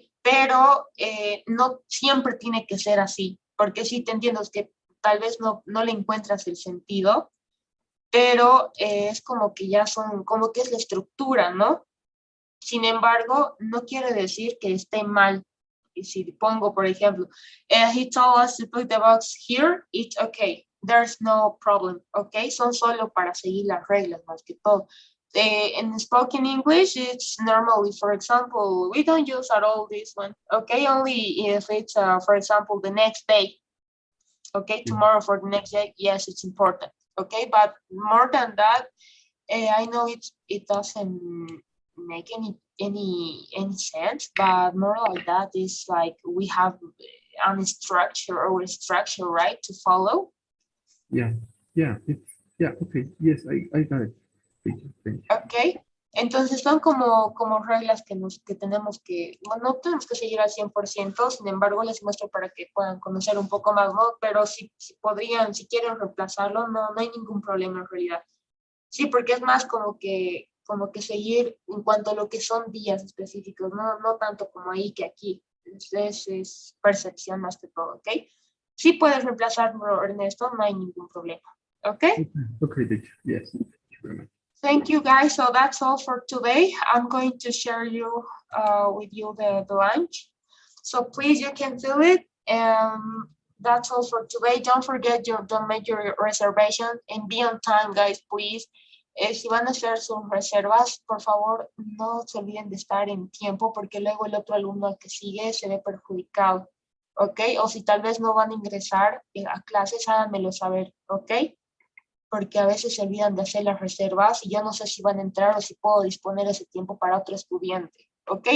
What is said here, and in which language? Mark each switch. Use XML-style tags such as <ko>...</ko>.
<es>Pero no siempre tiene que ser así, porque sí te entiendo, es que tal vez no le encuentras el sentido, pero es como que ya como que es la estructura, ¿no? Sin embargo, no quiere decir que esté mal. Y si pongo, por ejemplo,</es> <en>he told us to put the box here, it's okay. There's no problem, okay?</en> <es>Son solo para seguir las reglas más que todo.</es> <en>In spoken English, it's normally, for example, we don't use at all this one, okay? Only if it's, for example, the next day, okay? Tomorrow for the next day, yes, it's important, okay? But more than that, I know it doesn't make any sense, but more like that is like we have a structure, right, to follow. Yeah, okay, yes, I got it. Thank you.</en> <es>Okay, entonces son como reglas que tenemos que, no tenemos que seguir al 100%, sin embargo les muestro para que puedan conocer un poco más, ¿no? Pero si podrían, si quieren reemplazarlo, no hay ningún problema en realidad. Sí, porque es más como que seguir en cuanto a lo que son días específicos, no tanto como ahí que aquí. Es percepción más que todo, ¿ok? Sí puedes reemplazarlo, Ernesto, no hay ningún problema, ¿ok?</es> <en>Okay, teacher. Yes, thank you very much. Thank you, guys. So that's all for today. I'm going to share with you the lunch. So please, you can fill it. That's all for today. Don't forget don't make your reservation and be on time, guys, please.</en> <es>Si van a hacer sus reservas, por favor, no se olviden de estar en tiempo porque luego el otro alumno al que sigue se ve perjudicado, ¿ok? O si tal vez no van a ingresar a clases, háganmelo saber, ¿ok? Porque a veces se olvidan de hacer las reservas y yo no sé si van a entrar o si puedo disponer ese tiempo para otro estudiante, ¿ok?</es>